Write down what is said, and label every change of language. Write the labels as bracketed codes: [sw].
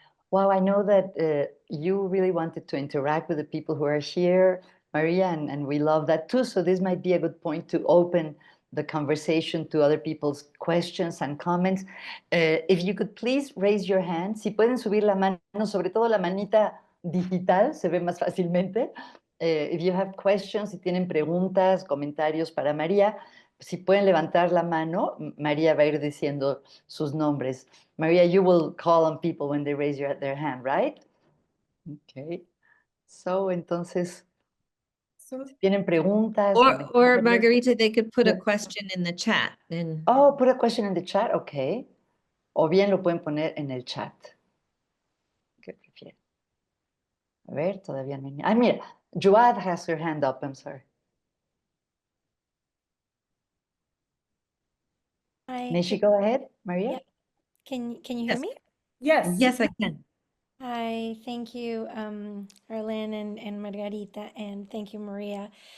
[en] Wow, I know that you really wanted to interact with the people who are here, Maria, and we love that too. So this might be a good point to open the conversation to other people's questions and comments. If you could please raise your hand. [es] Si pueden subir la mano, sobre todo la manita digital, se ve más fácilmente. [en] If you have questions, [es] si tienen preguntas, comentarios para María, si pueden levantar la mano, María va a ir diciendo sus nombres. [en] Maria, you will call on people when they raise their hand, right? Okay. So, entonces, So, [es] si tienen preguntas, [en] Or [es] comentarios. [en] Margarita, they could put a Yeah. question in the chat. And Oh, put a question in the chat, okay. [es] O bien lo pueden poner en el chat. ¿Qué prefieren? A ver, todavía no. [en] Ah, mira, Joad has her hand up, I'm sorry. Hi. May she go ahead, Maria? Yeah. Can you hear yes, me? yes. yes, I can. Hi, thank you, Arlen and Margarita, and thank you, Maria.